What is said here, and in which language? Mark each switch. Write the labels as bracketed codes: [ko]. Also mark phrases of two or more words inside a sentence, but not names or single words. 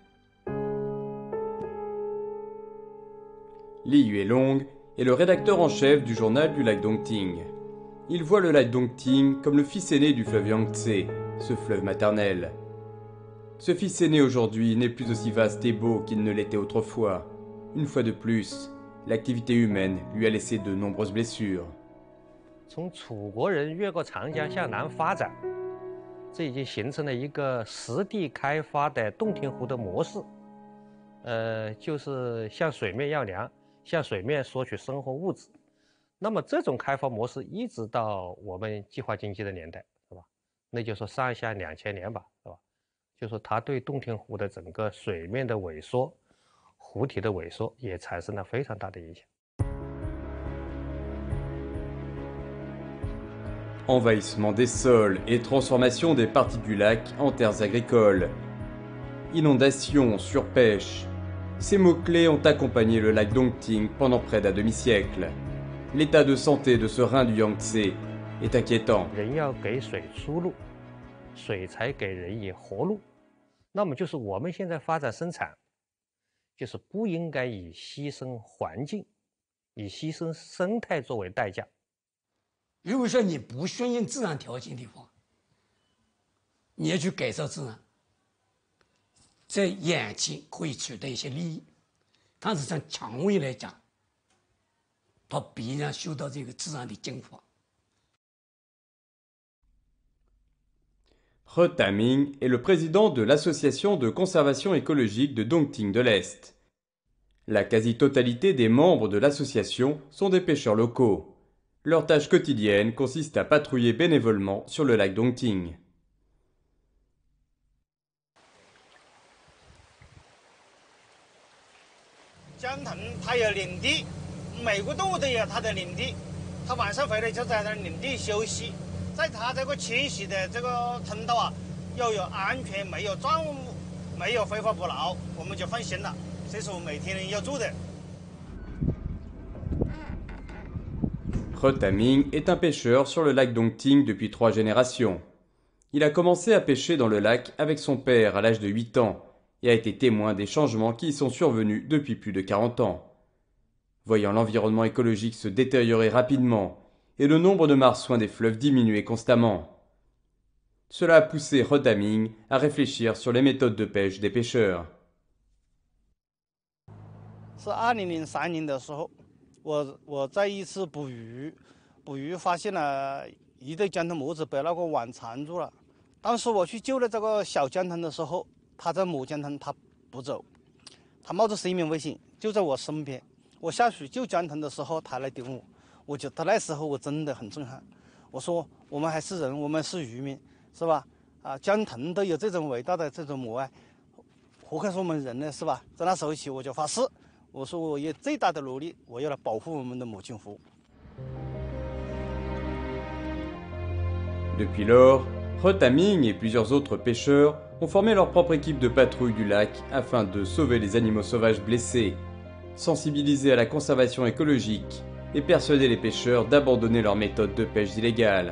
[fr] Li Yuelong est le rédacteur en chef du journal du lac Dongting. Il voit le lac Dongting comme le fils aîné du fleuve Yangtze, ce fleuve maternel. Ce fils aîné aujourd'hui n'est plus aussi vaste et beau qu'il ne l'était autrefois. Une fois de plus, l'activité humaine lui a laissé de nombreuses blessures. [zh] 从楚国人越过长江向南发展，这已经形成了一个实地开发的洞庭湖的模式。就是向水面要粮，向水面索取生活物质。那么这种开发模式一直到我们计划经济的年代，是吧？那就说上下2000年吧，是吧？就说它对洞庭湖的整个水面的萎缩、湖体的萎缩也产生了非常大的影响。 [fr] Envahissement des sols et transformation des parties du lac en terres agricoles. Inondations, surpêche. Ces mots-clés ont accompagné le lac Dongting pendant près d'un demi-siècle. L'état de santé de ce rein du Yangtze est inquiétant. [zh] 人要给水出路，水才给人以活路。那么就是我们现在发展生产，就是不应该以牺牲环境、以牺牲生态作为代价。如果说你不顺应自然条件的话，你要去改造自然，在眼前可以取得一些利益，但是从长远来讲，它必然受到这个自然的净化。 [fr] He Taming est le président de l'association de conservation écologique de Dongting de l'Est. La quasi-totalité des membres de l'association sont des pêcheurs locaux. Leur tâche quotidienne consiste à patrouiller bénévolement sur le lac Dongting. [zh] 江豚它有领地，每个动物都有它的领地，它晚上回来就在那领地休息。在它这个迁徙的这个通道啊，要有安全，没有障物，没有非法捕捞，我们就放心了。这是我每天要做的。 [fr] He Taming est un pêcheur sur le lac Dongting depuis 3 générations. Il a commencé à pêcher dans le lac avec son père à l'âge de 8 ans et a été témoin des changements qui y sont survenus depuis plus de 40 ans. Voyant l'environnement écologique se détériorer rapidement et le nombre de marsouins des fleuves diminuer constamment, cela a poussé He Taming à réfléchir sur les méthodes de pêche des pêcheurs. [zh] 是2003年的时候，我在一次捕鱼发现了一对江豚母子被那个网缠住了。当时我去救了这个小江豚的时候，它这母江豚它不走，它冒着生命危险就在我身边，我下水救江豚的时候，他来顶我，我觉得那时候我真的很震撼。我说我们还是人，我们是渔民，是吧？啊，江豚都有这种伟大的这种母爱，何况是我们人呢，是吧？在那时候起，我就发誓，我说我以最大的努力，我要来保护我们的母亲湖。 [fr] Depuis lors, Rotaming et plusieurs autres pêcheurs ont formé leur propre équipe de patrouille du lac afin de sauver les animaux sauvages blessés, sensibiliser à la conservation écologique et persuader les pêcheurs d'abandonner leurs méthodes de pêche illégales.